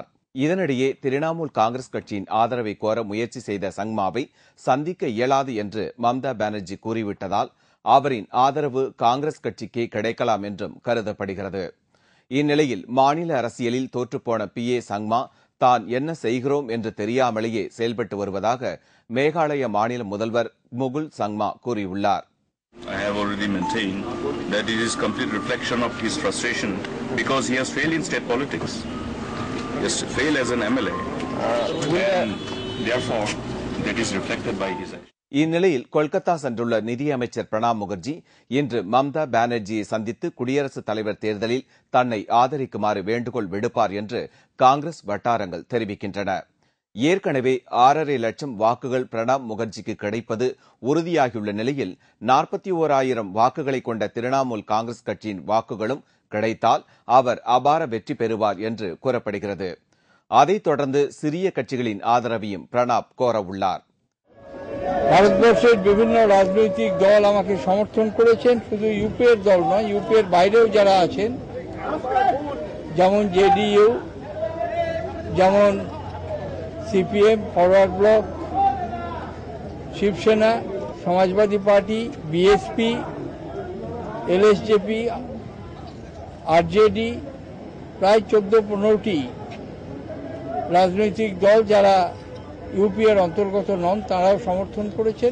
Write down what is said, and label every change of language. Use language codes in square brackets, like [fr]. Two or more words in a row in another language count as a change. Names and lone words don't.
[ta] இதனிடையே திரிணாமுல் காங்கிரஸ் கட்சியின் ஆதரவை கோர முயற்சி செய்த சங்மாவை சந்திக்க இயலாது என்று மம்தா பானர்ஜி கூறிவிட்டதால் அவரின் ஆதரவு காங்கிரஸ் கட்சிக்கு கிடைக்கலாம் என்றும் கருதப்படுகிறது. இந்நிலையில் மாநில அரசியலில் தோற்றுப்போன PA சங்மா தான் என்ன செய்கிறோம் என்று தெரியாமலேயே செயல்பட்டு வருவதாக மேகாலய மாநில முதல்வர் முகுல் சங்மா கூறியுள்ளார். [en] I have already maintained that it is complete reflection of his frustration because he has failed in state politics. He has failed as an MLA and therefore that is reflected by his action. [ta] இந்நிலையில் கொல்கத்தா சென்றுள்ள நிதியமைச்சர் பிரணாப் முகர்ஜி இன்று மம்தா பானர்ஜியை சந்தித்து குடியரசுத் தலைவர் தேர்தலில் தன்னை ஆதரிக்குமாறு வேண்டுகோள் விடுப்பார் என்று காங்கிரஸ் வட்டாரங்கள் தெரிவிக்கின்றன. ஏற்கனவே 6.5 லட்சம் வாக்குகள் பிரணாப் முகர்ஜிக்கு கிடைப்பது உறுதியாகியுள்ள நிலையில் 41,000 வாக்குகளை கொண்ட திரிணாமுல் காங்கிரஸ் கட்சியின் வாக்குகளும் கிடைத்தால் அவர் அபார வெற்றி பெறுவார் என்று கூறப்படுகிறது. அதைத் தொடர்ந்து சிறிய கட்சிகளின் ஆதரவையும் பிரணாப் கோரவுள்ளார். [bn] ভারতবর্ষের বিভিন্ন রাজনৈতিক দল আমাকে সমর্থন করেছেন, শুধু ইউপির দল নয়, ইউপির বাইরেও যারা আছেন, যেমন JDU, যেমন CPM, ফরওয়ার্ড ব্লক, শিবসেনা, সমাজবাদী পার্টি, BSP, LSJP, RJD, প্রায় 14-15টি রাজনৈতিক দল যারা ইউপির অন্তর্গত নন তারাও সমর্থন করেছেন।